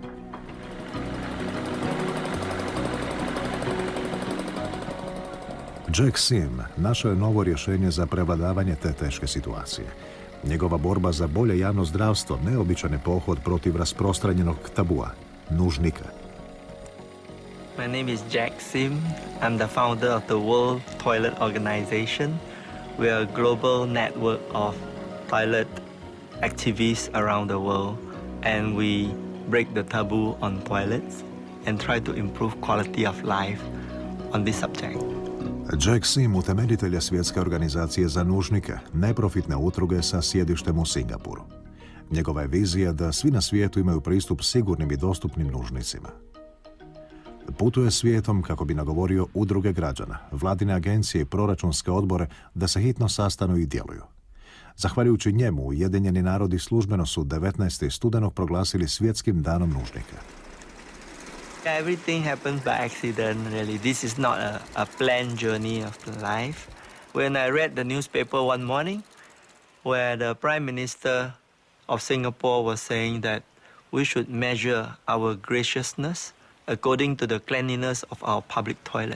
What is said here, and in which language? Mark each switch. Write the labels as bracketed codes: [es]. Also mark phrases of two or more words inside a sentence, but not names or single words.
[hr] Jack Sim našao je novo rješenje za prevladavanje te teške situacije. Njegova borba za bolje javno zdravstvo neobičan je pohod protiv rasprostranjenog tabua, nužnika. [en] My name is Jack Sim. I'm the founder of the World Toilet Organization, We are a global network of toilet activists around the world, and we break the taboo on toilets and try to improve quality of life on this subject. [hr] Jack Sim, utemeljitelj je Svjetske organizacije za nužnike, neprofitne udruge sa sjedištem u Singapuru. Njegova je vizija da svi na svijetu imaju pristup sigurnim i dostupnim nužnicima. Putuje svijetom kako bi nagovorio udruge građana, vladine agencije i proračunske odbore da se hitno sastanu i djeluju. Zahvaljujući njemu, Ujedinjeni narodi službeno su 19. studenog proglasili Svjetskim danom nužnika. [en] Everything happens by accident, really. This is not a planned journey of the life. When I read the newspaper one morning, where the Prime Minister of Singapore was saying that we should measure our graciousness according to the cleanliness of our public toilet.